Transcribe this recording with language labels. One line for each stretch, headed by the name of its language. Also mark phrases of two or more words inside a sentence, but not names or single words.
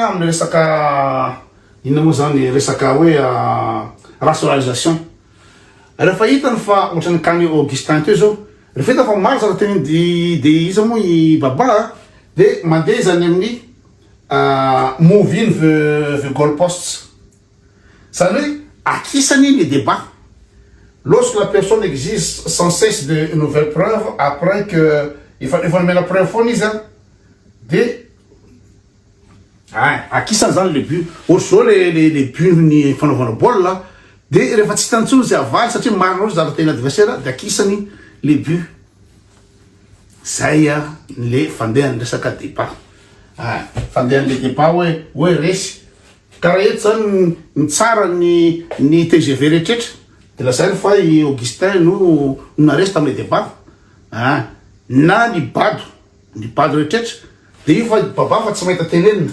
Malagasy: amin'ny resaka inona moa zany resaka hoe rationalisation rehefa hitany fa ohatrany kany Augustin teo zao rehefa hita fa maro zara teny de izy moa i baba de mandeha zany amin'ny
English: movine the goalposts
Malagasy: zany hoe akisany
French: les débats lorsque la personne exige sans cesse de nouvelles preuves après que il faut mettre la preuve
Malagasy: foana izy de akisany zany
French: le but
Malagasy: ohatry zao
French: le but
Malagasy: ny fanaovana baolina de rehefa tsy hitantsony zay avaly satria marina zara teny adversaire de akisany
French: le but
Malagasy: zay le fandehany resaka débat fandehany
French: le débat
Malagasy: hoe resy karaha eto zany ny tsara ny TGV rehetrretra de lazany fa i Augustin no naresy tamin'ny débat na ny bado rehetrretra de io fa baba fa tsy mahita tenenina